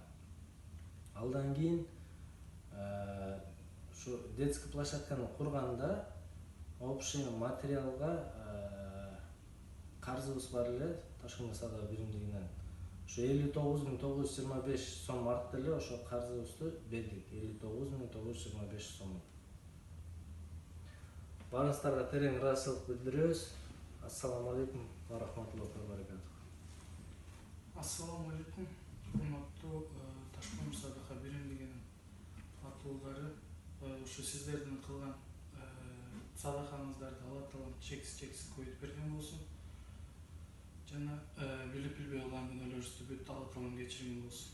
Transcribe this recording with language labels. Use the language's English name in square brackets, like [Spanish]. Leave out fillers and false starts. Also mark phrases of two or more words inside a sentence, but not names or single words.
[Kyrgyz] Алдан кийин ушу [Russian] детский площадканы [Kyrgyz] курганда [Russian] общий материалга [Kyrgyz] карзыбыз бар эле Ташкөмүр садака биримдигинен. Ушу 59 925 сом артты эле ошо карзыбызды бердик. 59 925 сом. Барыңыздарга терең ыраазычылык билдиребиз. [Arabic] السلام عليكم ورحمة الله وبركاته. السلام عليكم. [Kyrgyz] Урматтуу Ташкөмүр садака биримдигинин атуулдары, ушу сиздердин кылган садакаңыздарды Алла таалам чексиз коюп берген болсун. Жана билип-билбей кылган күнөөлөрүбүздү бүт Алла таалам кечирген болсун.